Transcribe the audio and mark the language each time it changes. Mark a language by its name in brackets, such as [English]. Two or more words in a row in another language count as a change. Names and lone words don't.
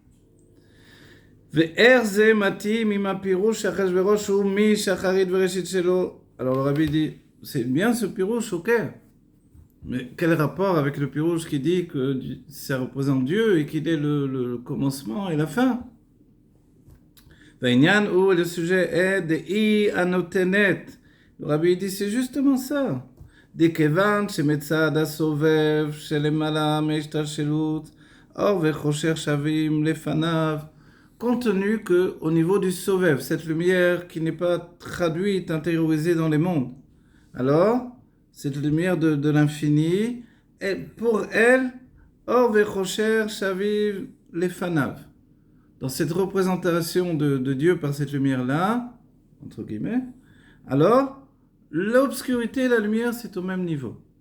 [French] Alors le rabbi dit, c'est bien ce pirouche, ok, mais quel rapport avec le pirouche qui dit que ça représente Dieu et qu'il est le commencement et la fin? Le sujet est de I anotenet. Le rabbi dit, c'est justement ça. [Hebrew] דכיוון שמצד הסובב שלמעלה מהשתלשלות אור וחושך שווים לפניו, [French] compte tenu que au niveau du Sovev, cette lumière qui n'est pas traduite, intériorisée dans les mondes, alors cette lumière de l'infini, pour elle, [Hebrew] אור וחושך שווים לפניו. [French] Dans cette représentation de Dieu par cette lumière-là, entre guillemets, alors l'obscurité et la lumière, c'est au même niveau.